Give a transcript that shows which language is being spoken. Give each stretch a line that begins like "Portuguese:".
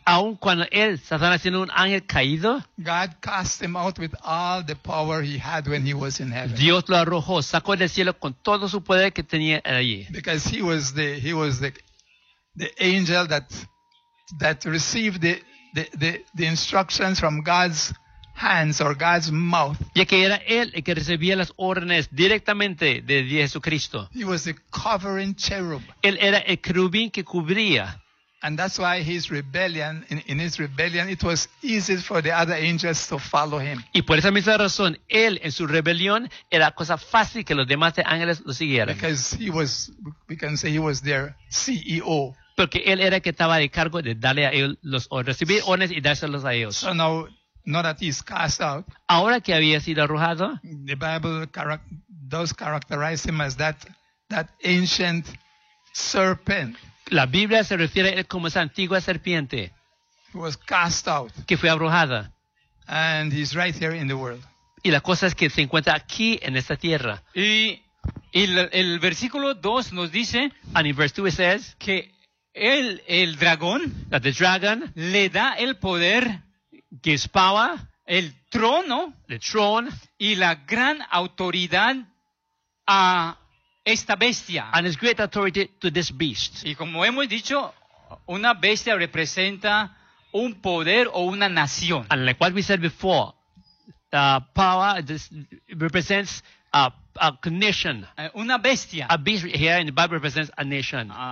Spanish: aun cuando él, Satanás, siendo un ángel caído,
English: God cast him out with all the power he had when he was in heaven.
Spanish: Dios lo arrojó, sacó del cielo con todo su poder que tenía allí.
English: Because he was the angel that received the instructions from God's hands or God's mouth.
Spanish: Ya que era él el que recibía las órdenes directamente de Jesucristo.
English: He was the covering cherub.
Spanish: Él era el querubín que cubría.
English: And that's why in his rebellion, it was easy for the other angels to follow him.
Spanish: Y por esa misma razón, él en su rebelión era cosa fácil que los demás ángeles lo siguieran.
English: Because we can say he was their CEO.
Spanish: Porque él era el que estaba de cargo de darle a ellos los recibir órdenes y dárselos a ellos.
English: So now that he's cast out,
Spanish: ahora que había sido arrojado,
English: the Bible does characterize him as that ancient serpent.
Spanish: La Biblia se refiere a él como esa antigua serpiente.
English: He was cast out.
Spanish: Que fue arrojada.
English: And he's right here in the world.
Spanish: Y la cosa es que se encuentra aquí en esta tierra. Y el versículo 2 nos dice,
English: and in verse 2 it says,
Spanish: que el dragón,
English: that the dragon,
Spanish: le da el poder,
English: gives power,
Spanish: el trono,
English: the throne,
Spanish: y la gran autoridad a esta bestia.
English: And his great authority to this beast.
Spanish: Y como hemos dicho, una bestia representa un poder o una nación.
English: And like what we said before, power represents a nation.
Spanish: Una bestia.
English: A beast here in the Bible represents a nation.